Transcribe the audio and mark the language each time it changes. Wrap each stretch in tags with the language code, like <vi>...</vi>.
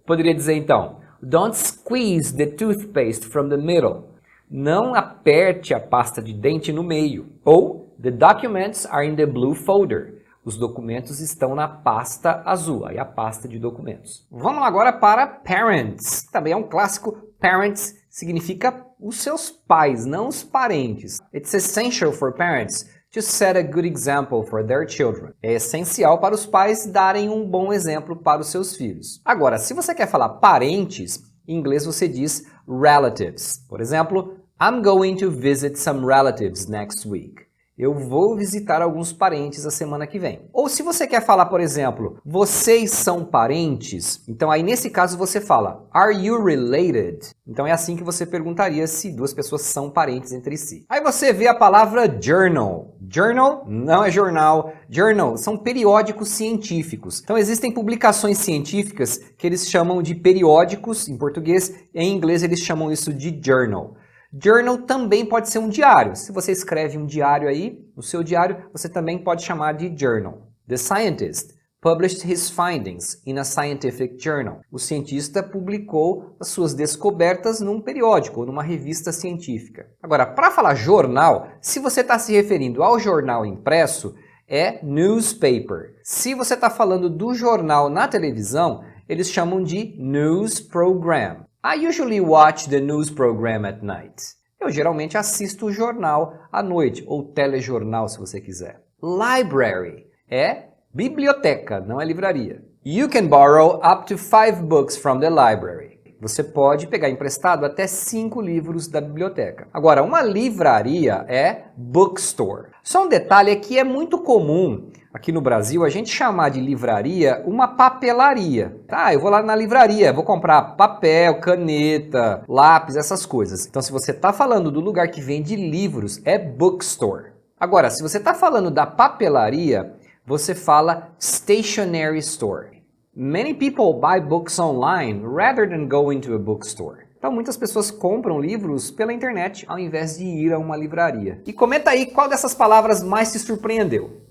<pt>Poderia dizer então,</pt> <en>don't squeeze the toothpaste from the middle.</en> <pt>Não aperte a pasta de dente no meio.</pt> <en>Ou, the documents are in the blue folder.</en> <pt>Os documentos estão na pasta azul, aí a pasta de documentos. Vamos agora para parents. Também é um clássico. Parents significa os seus pais, não os parentes.</pt> <en>It's essential for parents to set a good example for their children.</en> <pt>É essencial para os pais darem um bom exemplo para os seus filhos. Agora, se você quer falar parentes, em inglês você diz relatives. Por exemplo,</pt> <en>I'm going to visit some relatives next week.</en> <pt>Eu vou visitar alguns parentes a semana que vem. Ou se você quer falar, por exemplo, vocês são parentes, então aí nesse caso você fala,</pt> <en>are you related?</en> <pt>Então é assim que você perguntaria se duas pessoas são parentes entre si. Aí você vê a palavra journal. Journal não é jornal. Journal são periódicos científicos. Então existem publicações científicas que eles chamam de periódicos em português, em inglês eles chamam isso de journal. Journal também pode ser um diário. Se você escreve um diário aí, no seu diário, você também pode chamar de journal.</pt> <en>The scientist published his findings in a scientific journal.</en> <pt>O cientista publicou as suas descobertas num periódico, ou numa revista científica. Agora, para falar jornal, se você está se referindo ao jornal impresso, é newspaper. Se você está falando do jornal na televisão, eles chamam de news program.</pt> <en>I usually watch the news program at night.</en> <pt>Eu geralmente assisto o jornal à noite, ou telejornal se você quiser. Library é biblioteca, não é livraria.</pt> <en>You can borrow up to 5 books from the library.</en> <pt>Você pode pegar emprestado até 5 livros da biblioteca. Agora, uma livraria é bookstore. Só um detalhe é que é muito comum aqui no Brasil a gente chamar de livraria uma papelaria. Tá, eu vou lá na livraria, vou comprar papel, caneta, lápis, essas coisas. Então, se você está falando do lugar que vende livros, é bookstore. Agora, se você está falando da papelaria, você fala stationery store.</pt> <en>Many people buy books online rather than going to a bookstore.</en> <pt>Então muitas pessoas compram livros pela internet ao invés de ir a uma livraria. E comenta aí qual dessas palavras mais te surpreendeu.</pt>